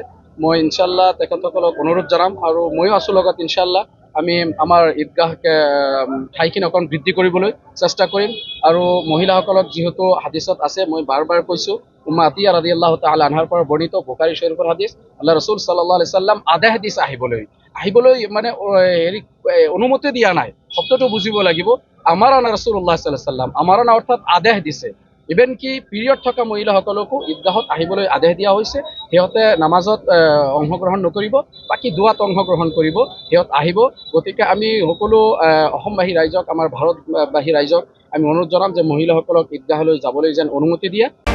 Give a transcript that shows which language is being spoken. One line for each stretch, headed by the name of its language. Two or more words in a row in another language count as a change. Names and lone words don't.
Assamese: মই ইনশাল্লাহ তেখেতসকলক অনুৰোধ জনাম আৰু ময়ো আছোঁ লগত। ইনশাল্লাহ আমি আমাৰ ঈদগাহকে ঠাইখিনি অকণ বৃদ্ধি কৰিবলৈ চেষ্টা কৰিম আৰু মহিলাসকলক যিহেতু হাদিছত আছে, মই বাৰ বাৰ কৈছোঁ, উম্মা আতিয়া
Arabic: رضي الله تعالى عنها
Assamese: পৰা বৰ্ণিত বুখাৰী শৰীফৰ হাদিছ, আল্লাহ ৰাসূল
Arabic: صلى الله عليه سلم
Assamese: আদেশ দিছে আহিবলৈ মানে অনুমতি দিয়া নাই। শব্দটো বুজিব লাগিব।
Arabic: أمرنا رسول الله صلى الله عليه سلم,
Assamese: আমাৰানা অৰ্থাৎ আদেশ দিছে। ইভেন কি পিৰিয়ড থকা মহিলাসকলকো ঈদগাহত আহিবলৈ আদেশ দিয়া হৈছে। সিহঁতে নামাজত অংশগ্ৰহণ নকৰিব, বাকী দুৱাত অংশগ্ৰহণ কৰিব, সিহঁত আহিব। গতিকে আমি সকলো অসমবাসী ৰাইজক, আমাৰ ভাৰতবাসী ৰাইজক আমি অনুৰোধ জনাম যে মহিলাসকলক ঈদগাহলৈ যাবলৈ যেন অনুমতি দিয়ে।